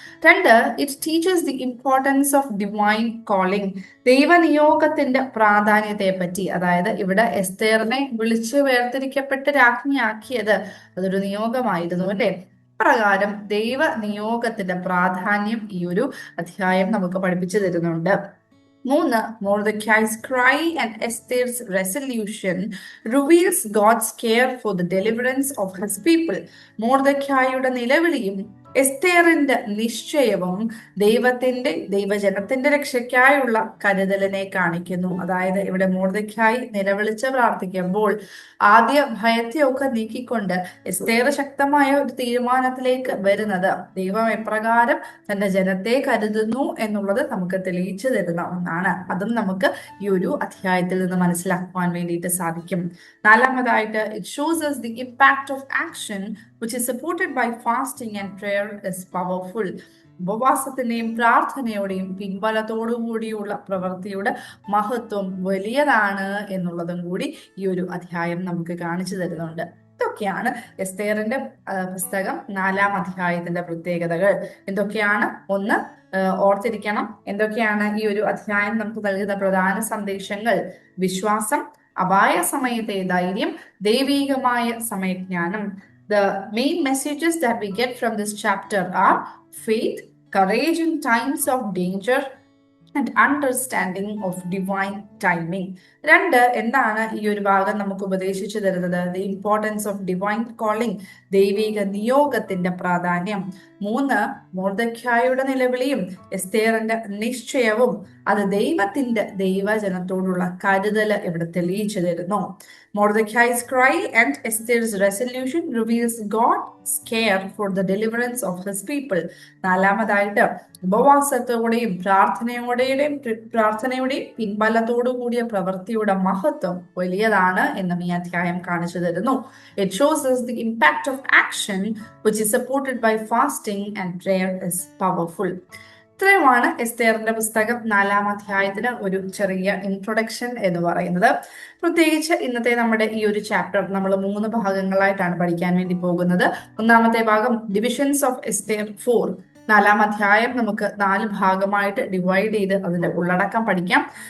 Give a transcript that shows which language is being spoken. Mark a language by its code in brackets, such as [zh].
[en] 2, it teaches the importance of divine calling, [ml] ദൈവനിയോഗത്തിന്റെ പ്രാധാന്യത്തെ പറ്റി. അതായത് ഇവിടെ എസ്തേറിനെ വിളിച്ചു വേർതിരിക്കപ്പെട്ട് രാജ്ഞിയാക്കിയത് അതൊരു നിയോഗമായിരുന്നു അല്ലെ. പ്രകാരം ദൈവ നിയോഗത്തിന്റെ പ്രാധാന്യം ഈ ഒരു അധ്യായം നമുക്ക് പഠിപ്പിച്ചു തരുന്നുണ്ട്. [en] 3, Mordecai's cry and Esther's resolution reveals God's care for the deliverance of his people. [ml] മൊർദെഖായിയുടെ നിലവിളിയും എസ്തേറിന്റെ നിശ്ചയവും ദൈവജനത്തിന്റെ രക്ഷയ്ക്കായുള്ള കരുതലിനെ കാണിക്കുന്നു. അതായത് ഇവിടെ മൊർദെഖായി നിലവിളിച്ച് പ്രാർത്ഥിക്കുമ്പോൾ ആദ്യ ഭയത്തെയൊക്കെ നീക്കിക്കൊണ്ട് എസ്തേർ ശക്തമായ ഒരു തീരുമാനത്തിലേക്ക് വരുന്നത് ദൈവം എപ്രകാരം തന്റെ ജനത്തെ കരുതുന്നു എന്നുള്ളത് നമുക്ക് തെളിയിച്ചു തരുന്ന ഒന്നാണ്. അതും നമുക്ക് ഈ ഒരു അധ്യായത്തിൽ നിന്ന് മനസ്സിലാക്കുവാൻ വേണ്ടിയിട്ട് സാധിക്കും. [en] 4-മതായിട്ട്, it shows us the impact of action which is supported by fasting and prayer is powerful. [ml] ഉപവാസത്തിന്റെയും പ്രാർത്ഥനയോടെയും പിൻബലത്തോടുകൂടിയുള്ള പ്രവൃത്തിയുടെ മഹത്വം വലിയതാണ് എന്നുള്ളതും കൂടി ഈ ഒരു അധ്യായം നമുക്ക് കാണിച്ചു തരുന്നുണ്ട്. ഇതൊക്കെയാണ് എസ്തേറിന്റെ പുസ്തകം 4-ാം അധ്യായത്തിന്റെ പ്രത്യേകതകൾ. എന്തൊക്കെയാണ്? ഒന്ന്, ഓർത്തിരിക്കണം എന്തൊക്കെയാണ് ഈ ഒരു അധ്യായം നമുക്ക് നൽകുന്ന പ്രധാന സന്ദേശങ്ങൾ: വിശ്വാസം, അപായ സമയത്തെ ധൈര്യം, ദൈവീകമായ സമയജ്ഞാനം. [en] The main messages that we get from this chapter are faith, courage in times of danger, and understanding of divine timing. [ml] 2, എന്താണ് ഈ ഒരു ഭാഗം നമുക്ക് ഉപദേശിച്ചു തരുന്നത്? [en] The importance of divine calling, [ml] ദൈവിക നിയോഗത്തിന്റെ പ്രാധാന്യം. 3, മൊർദെഖായിയുടെ നിലവിളിയും എസ്തേറിന്റെ നിശ്ചയവും അത് ദൈവജനത്തോടുള്ള കരുതല് ഇവിടെ തെളിയിച്ചു തരുന്നു. [en] Mordecai's cry and Esther's resolution reveals God's care for the deliverance of his people. [ml] 4-മതായിട്ട്, ഉപവാസത്തോടെയും പ്രാർത്ഥനയുടെയും പിൻബലത്തോടു കൂടിയ പ്രവൃത്തിയുടെ മഹത്വം വലിയതാണ് എന്നും ഈ അധ്യായം കാണിച്ചു തരുന്നു. [en] It shows us the impact of action which is supported by fasting and prayer is powerful. [ml] ഇത്രയുമാണ് എസ്തേറിന്റെ പുസ്തകം 4-ാം അധ്യായത്തിന് ഒരു ചെറിയ ഇൻട്രൊഡക്ഷൻ എന്ന് പറയുന്നത്. പ്രത്യേകിച്ച് ഇന്നത്തെ നമ്മുടെ ഈ ഒരു ചാപ്റ്റർ നമ്മൾ 3 ഭാഗങ്ങളായിട്ടാണ് പഠിക്കാൻ വേണ്ടി പോകുന്നത്. 1-ാമത്തെ ഭാഗം [en] divisions of Esther [ml] 4, 4-ാം അധ്യായം നമുക്ക് 4 ഭാഗമായിട്ട് ഡിവൈഡ് ചെയ്ത് അതിന്റെ ഉള്ളടക്കം പഠിക്കാം.